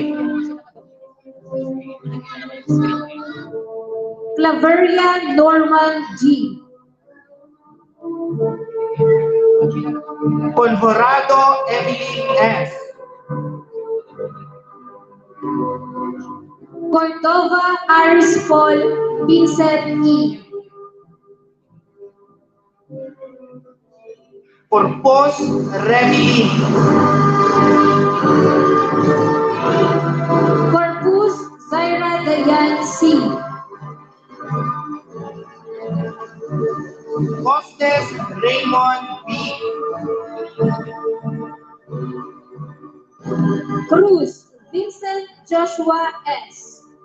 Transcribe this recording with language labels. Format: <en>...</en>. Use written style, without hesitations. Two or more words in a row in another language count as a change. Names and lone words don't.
<en>Claveria Norman G. Conjurado Evelyn S. Cordova Aris Paul Vincent E. Corpus Remelin. Corpus Zaira Dayan C. Costes Raymond B. Cruz Vincent Joshua S.</en>